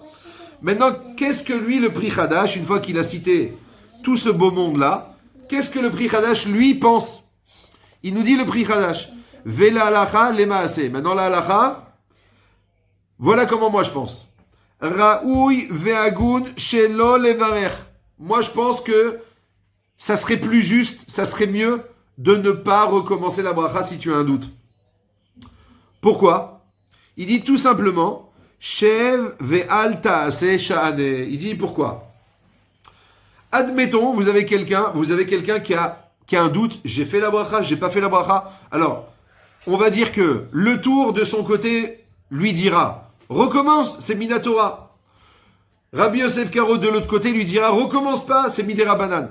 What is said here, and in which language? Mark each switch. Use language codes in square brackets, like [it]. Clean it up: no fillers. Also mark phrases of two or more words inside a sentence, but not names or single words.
[fr] Maintenant, qu'est-ce que lui, le Pri Hadash, une fois qu'il a cité tout ce beau monde-là, qu'est-ce que le Pri Hadash, lui, pense? Il nous dit le Pri Hadash, [he] ולהלכה למעשה. [fr] Maintenant, la Alacha, voilà comment moi je pense. [he] ראוי והגון שלא לברך. [fr] Moi, je pense que ça serait plus juste, ça serait mieux de ne pas recommencer la bracha si tu as un doute. Pourquoi? Il dit tout simplement, [he] שב ואל תעשה שאני. [fr] Il dit pourquoi? Admettons, vous avez quelqu'un qui a un doute, j'ai fait la bracha, j'ai pas fait la bracha. Alors, on va dire que le tour de son côté lui dira, recommence, c'est Minatora. Rabbi Yosef Karo de l'autre côté lui dira, recommence pas, c'est [he] מדרבנן.